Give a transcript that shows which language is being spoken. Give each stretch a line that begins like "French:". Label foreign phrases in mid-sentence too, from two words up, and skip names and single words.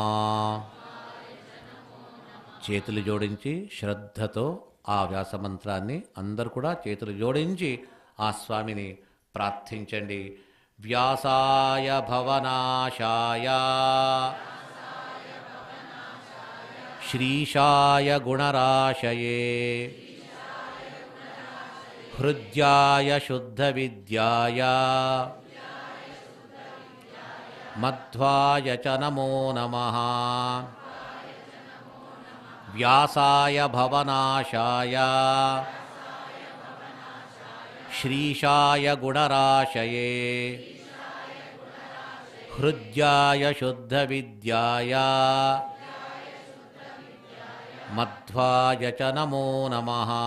Telugu: చేతులు జోడించి శ్రద్ధతో ఆ వ్యాసమంత్రాన్ని అందరూ కూడా చేతులు జోడించి ఆ స్వామిని ప్రార్థించండి.
Sanskrit: వ్యాసాయ భవనాశాయ శ్రీశాయ గుణరాశయే ಹೃದ್ಯಾಯ ಶುದ್ಧವಿದ್ಯಾಯ ಮಧ್ವಾಯ ಚ ನಮೋ ನಮಃ. ವ್ಯಾಸಾಯ ಭವನಾಶಾಯ ಶ್ರೀಶಾಯ ಗುಣರಾಶಯೇ ಹೃದ್ಯಾಯ ಶುದ್ಧವಿದ್ಯಾಯ ಮಧ್ವಾಯ ಚ ನಮೋ ನಮಃ.